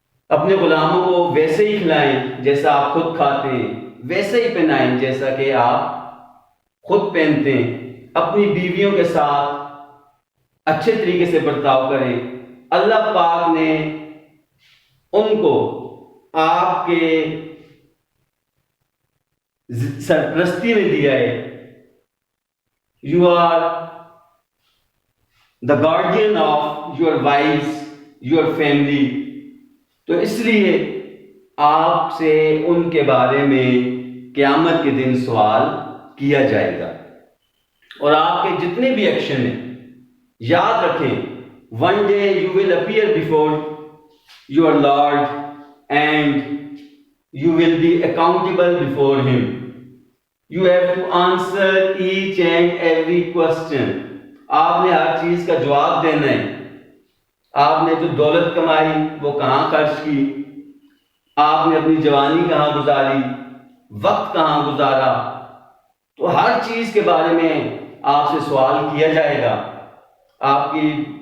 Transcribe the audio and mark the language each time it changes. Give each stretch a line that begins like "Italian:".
Urdu: اپنے غلاموں کو ویسے ہی کھلائیں جیسا آپ خود کھاتے ہیں، ویسے ہی پہنائیں جیسا کہ آپ خود پہنتے ہیں. اپنی بیویوں کے ساتھ اچھے طریقے سے برتاؤ کریں. اللہ پاک نے ان کو آپ کے سرپرستی میں دیا ہے.
English: You are the guardian of your wives, your family.
Urdu: تو اس لیے آپ سے ان کے بارے میں قیامت کے دن سوال کیا جائے گا. اور آپ کے جتنے بھی ایکشن ہیں، یاد رکھیں
English: one day you will appear before your Lord and you will be accountable before him. You have to answer each and every question.
Urdu: آپ نے ہر چیز کا جواب دینا ہے. آپ نے جو دولت کمائی وہ کہاں خرچ کی، آپ نے اپنی جوانی کہاں گزاری، وقت کہاں گزارا، تو ہر چیز کے بارے میں آپ سے سوال کیا جائے گا. آپ کی